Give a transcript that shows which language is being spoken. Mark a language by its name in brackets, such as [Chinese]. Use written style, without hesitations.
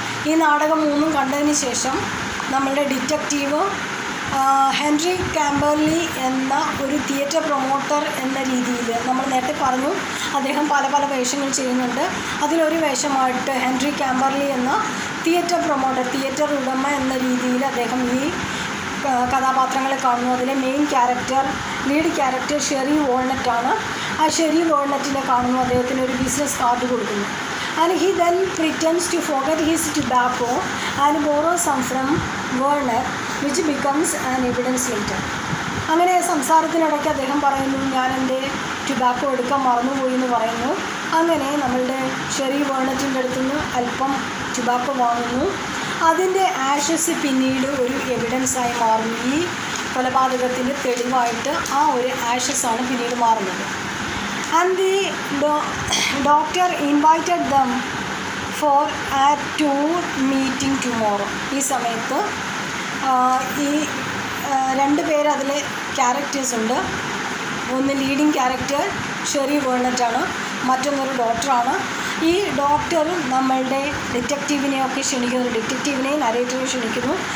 [Malayalam] ഈ നാടകം മൂന്നും കണ്ടതിന് ശേഷം നമ്മളുടെ ഡിറ്റക്റ്റീവ് ഹെൻറി കാംബർലി എന്ന ഒരു തിയേറ്റർ പ്രൊമോട്ടർ എന്ന രീതിയിൽ, നമ്മൾ നേരത്തെ പറഞ്ഞു അദ്ദേഹം പല പല വേഷങ്ങൾ ചെയ്യുന്നുണ്ട്, അതിലൊരു വേഷമായിട്ട് ഹെൻറി കാംബർലി എന്ന തിയേറ്റർ പ്രൊമോട്ടർ, തിയേറ്റർ ഉടമ എന്ന രീതിയിൽ അദ്ദേഹം ഈ കഥാപാത്രങ്ങളെ കാണുന്നു. അതിലെ main character, lead character Sherry വോൾനറ്റാണ്. ആ ഷെറി വോൾനറ്റിനെ കാണുന്നു, അദ്ദേഹത്തിന് ഒരു ബിസിനസ് കാർഡ് കൊടുക്കുന്നു. [English] And he then pretends to forget his tobacco and borrows some from Werner, which becomes an evidence later. [Malayalam] അങ്ങനെ സംസാരത്തിനിടയ്ക്ക് അദ്ദേഹം പറയുന്നു, ഞാൻ എൻ്റെ ടുബാക്കോ എടുക്കാൻ മറന്നുപോയി എന്ന് പറയുന്നു. അങ്ങനെ നമ്മളുടെ ഷെറി വേർണറ്റിൻ്റെ അടുത്ത് നിന്ന് അല്പം ടുബാക്കോ വാങ്ങുന്നു. അതിൻ്റെ ആഷസ് പിന്നീട് ഒരു എവിഡൻസായി മാറുന്നു. ഈ കൊലപാതകത്തിൻ്റെ തെളിവായിട്ട് ആ ഒരു ആഷസാണ് പിന്നീട് മാറുന്നത്. [English] And the doctor invited them for a tour meeting tomorrow. [Malayalam] ഈ സമയത്ത് ഈ രണ്ട് പേര് അതിൽ ക്യാരക്ടേഴ്സ് ഉണ്ട്. ഒന്ന് ലീഡിങ് ക്യാരക്ടർ ഷെറി വേർണറ്റാണ്, മറ്റൊന്നൊരു ഡോക്ടറാണ്. ഈ ഡോക്ടർ നമ്മളുടെ ഡിറ്റക്റ്റീവിനെയൊക്കെ ക്ഷണിക്കുന്നു, ഡിറ്റക്റ്റീവിനെയും നരേറ്ററെ ക്ഷണിക്കുന്നു.